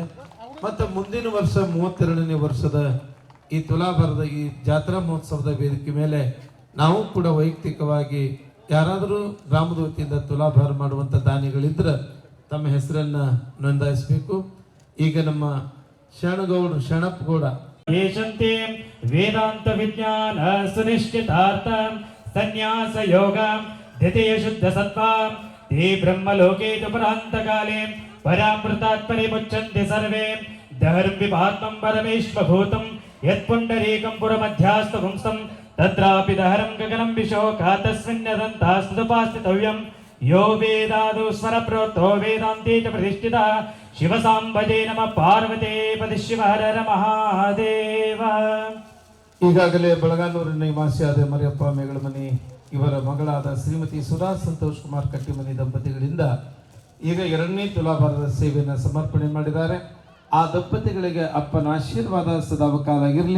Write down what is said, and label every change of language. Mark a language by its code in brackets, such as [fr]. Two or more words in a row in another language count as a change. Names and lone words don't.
[kn] ಮತ್ತು ಮುಂದಿನ ವರ್ಷ 32ನೇ ವರ್ಷದ ಈ ತುಲಾಭಾರದ ಈ ಜಾತ್ರಾ ಮಹೋತ್ಸವದ ವೇದಿಕೆ ಮೇಲೆ ನಾವು ಕೂಡ ವೈಯಕ್ತಿಕವಾಗಿ ಯಾರಾದರೂ ಗ್ರಾಮದ ವತಿಯಿಂದ ತುಲಾಭಾರ ಮಾಡುವಂಥ ದಾನಿಗಳಿದ್ರೆ ತಮ್ಮ ಹೆಸರನ್ನ ನೋಂದಾಯಿಸಬೇಕು. ಈಗ ನಮ್ಮ ಶರಣಪ್ಪ ಗೌಡ [sa] ಯೇಷಂತೆ ವೇದಾಂತ ವಿಜ್ಞಾನ ಸುನಿಶ್ಚಿತಾರ್ಥ ಸನ್ಯಾಸ ಯೋಗ ದ್ವಿತೀಯ ಶುದ್ಧ ಸತ್ವ ತೇ ಬ್ರಹ್ಮಲೋಕೆ ತು ಪರಾಂತಕಾಲೇ ಪರಾಮೃತಾತ್ ಪರಿಮುಚ್ಯಂತೆ ಸರ್ವೇ ದಹರ್ಂ ವಿಭಾತ್ಮಂ ಪರಮೇಶ್ವಭೂತಂ ಯತ್ಪುಂಡರೀಕಂ ಪುರಮಧ್ಯಾಸ್ತು ಪುಂಸಂ ತತ್ರಾಪಿ ದಹರಂ ಗಗನಂ ವಿಶೋಕಾ ತಸ್ಮಿನ್ನದಂತಾಸ್ತುಪಾಸ್ಥಿತವ್ಯಂ. ಯೋ ವೇದಾದು ಸ್ವರ ಪ್ರೋಕ್ತೋ ವೇದಾಂತೆ ಚ ಪ್ರತಿಷ್ಠಿತಃ. ಶಿವ ಸಾಂಬಜೇ ನಮಃ ಪಾರ್ವತಿ ಪತಿ ಶಿವ ಹರ ಹರ ಮಹಾದೇವ. [kn] ಈಗಾಗಲೇ ಬಳಗಾನೂರಿನ ನಿವಾಸಿಯಾದ ಮರಿಯಪ್ಪ ಮೇಗಳಮನಿ ಇವರ ಮಗಳಾದ ಶ್ರೀಮತಿ ಸುಧಾ ಸಂತೋಷ್ ಕುಮಾರ್ ಕಟ್ಟಿಮನಿ ದಂಪತಿಗಳಿಂದ ಈಗ 2ನೇ ತುಲಾಭಾರದ ಸೇವೆಯನ್ನು ಸಮರ್ಪಣೆ ಮಾಡಿದ್ದಾರೆ. ಆ ದಂಪತಿಗಳಿಗೆ ಅಪ್ಪನ ಆಶೀರ್ವಾದ ಸದಾಕಾಲ ಇರಲಿ.